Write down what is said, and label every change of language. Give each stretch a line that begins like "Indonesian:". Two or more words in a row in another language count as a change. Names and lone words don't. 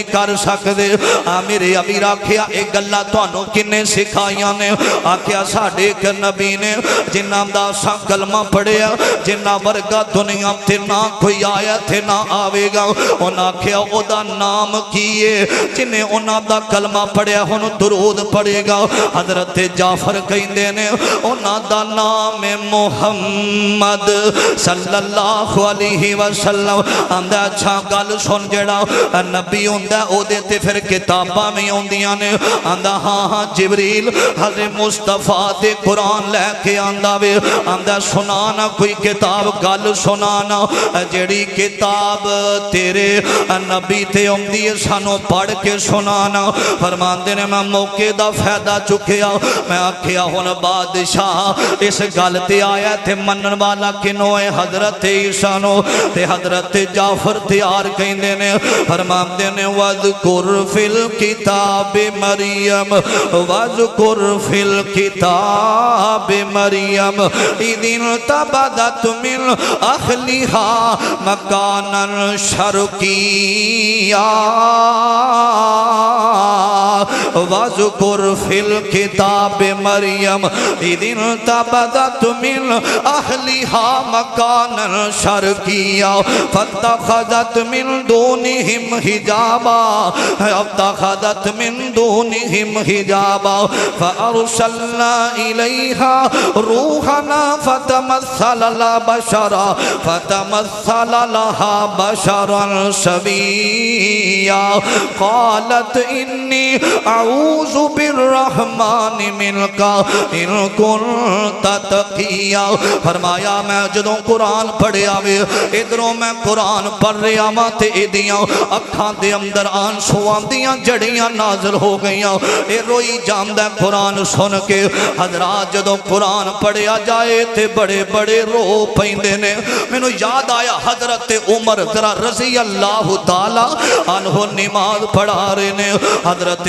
Punjabi: کر سکدے آ میرے امیر آکھیا ایک گلاں تہانوں کنے سکھائیاں نے آکھیا ساڈے ایک نبی نے جنہاں دا اساں کلمہ پڑھیا جنہاں ورگا دنیا تے نہ کوئی آیا تھے نہ آویگا انہاں آکھیا اودا نام کی ہے جنہیں انہاں دا کلمہ پڑھیا ہن درود پڑھیگا حضرت جعفر کہندے نے انہاں دا نام ہے मुहम्मद
Arabic: صلى الله عليه وسلم
Punjabi: آندا اچھا گل سن جیہڑا نبی ہندا اودے تے فیر کتاباں بھی آندیاں نے آندا ہاں ہاں جبریل حضرت مصطفیٰ دے قرآن لیکے آندا وے آندا سنانا کوئی کتاب گل سنانا جیہڑی کتاب تیرے نبی تے آندی ہے سانوں پڑھ کے سنانا فرماندے نے میں موقعے دا فائدہ چکیا میں آکھیا ہن بادشاہ اس گل تے آیا تے منن والا کنوں ہے حضرت عیسیٰ نوں تے حضرت جعفر تیار کہندے نے فرماندے نے
Arabic: واذكر في الكتاب مريم واذكر في كتاب مريم إذ انتبذت من أهلها مكانا شرقيا واذكر في الكتاب مريم إذ انتبذت من أهلها مكانا شرقيا فاتخذت من دونهم حجابا فاتخذت من دونهم حجابا فأرسلنا إليها روحنا فتمثل لها بشرا سويا قالت إني أعوذ بالرحمن منك إن كنت تقيا
Punjabi: فرمایا میں جدوں قرآن پڑھیا وے ایدھروں میں قرآن پڑھ رہا واں تے ایہدیاں اکھاں دے اندر آنسواں دیاں جھڑیاں نازل ہو گئیاں اے روئی جاندا قرآن سن کے حضرات جدوں قرآن پڑھیا جائے تے بڑے بڑے رو پیندے نے مینوں یاد آیا حضرت عمر ذرا
Arabic: رضي الله تعالى عنه
Punjabi: نماز پڑھا رہے نے حضرت